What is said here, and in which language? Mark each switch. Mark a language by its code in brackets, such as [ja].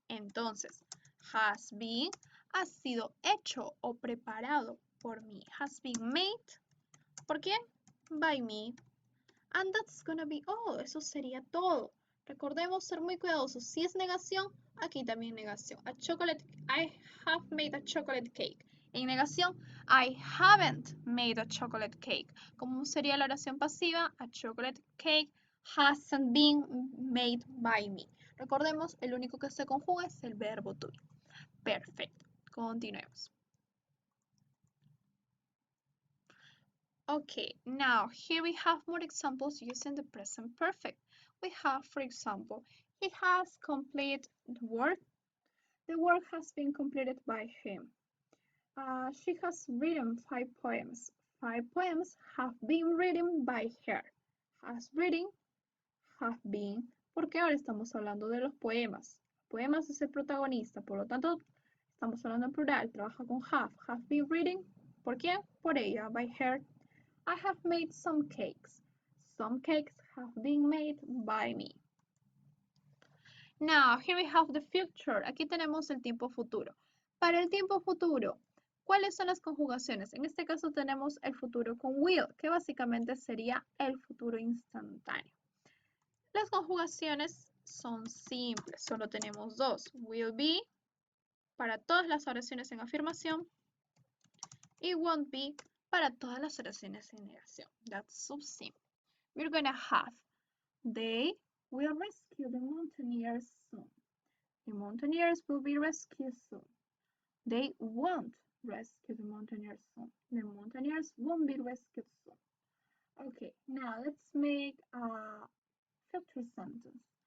[es] Entonces, has been, ha sido hecho o preparado por mí. [en] Has been made, [es] ¿por quién? [en] By me. And that's gonna be all. [es] Eso sería todo. Recordemos ser muy cuidadosos. Si es negación, aquí también negación. [en] A chocolate, I have made a chocolate cake. [es] En negación, [en] I haven't made a chocolate cake. [es] ¿Cómo sería la oración pasiva? [en] A chocolate cake hasn't been made by me. [es] Recordemos, el único que se conjuga es el verbo to be. Perfecto. Continuemos. [en] Okay, now here we have more examples using the present perfect. We have, for example, he has completed the work. The work has been completed by him. She has written 5 poems. 5 poems have been written by her. Has written, have been, [es] porque ahora estamos hablando de los poemas. Poemas es el protagonista, por lo tanto, estamos hablando en plural, trabaja con [en] have been written, [es] ¿por quién? Por ella, [en] by her. I have made some cakes. Some cakes have been made by me. Now, here we have the future. [es] Aquí tenemos el tiempo futuro. Para el tiempo futuro, ¿cuáles son las conjugaciones? En este caso tenemos el futuro con will, que básicamente sería el futuro instantáneo. Las conjugaciones son simples, solo tenemos dos. Will be para todas las oraciones en afirmación y won't be para todas las oraciones en negación. [en] That's so simple. We're gonna have they will rescue the mountaineers soon. The mountaineers will be rescued soon. They won't rescue the mountaineers soon. The mountaineers won't be rescued soon. Okay, now let's make a future sentence.